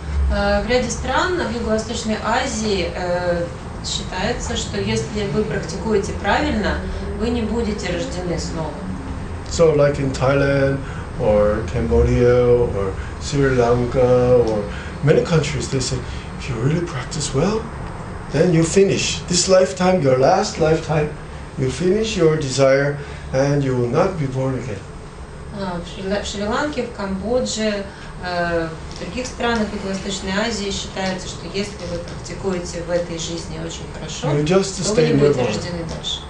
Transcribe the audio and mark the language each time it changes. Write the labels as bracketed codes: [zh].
[ru] В ряде стран в Юго-Восточной Азии считается, что если вы практикуете правильно, вы не будете рождены снова. [en] So, like in Thailand or Cambodia or Sri Lanka or many countries, they say, if you really practice well, then you finish this lifetime, your last lifetime, you finish your desire and you will not be born again. [ru] В Шри-Ланке, в Камбодже, в других странах Юго-Восточной Азии считается, что если вы практикуете в этой жизни очень хорошо, то вы не будете рождены дальше.